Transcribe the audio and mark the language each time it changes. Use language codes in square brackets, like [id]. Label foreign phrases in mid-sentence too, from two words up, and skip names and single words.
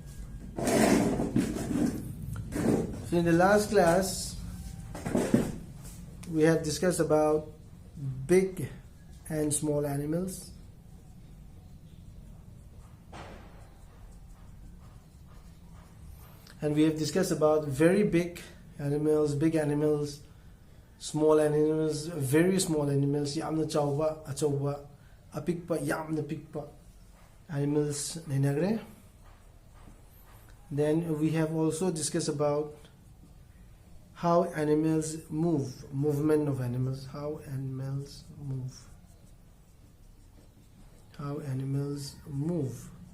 [en] So in the last class we have discussed about big and small animals. And we have discussed about very big animals, small animals, very small animals, [mni] yamna chawba, achawba, apikpa, yamna pikpa animals nainagre. [en] Then we have also discussed about how animals move, movement of animals, how animals move.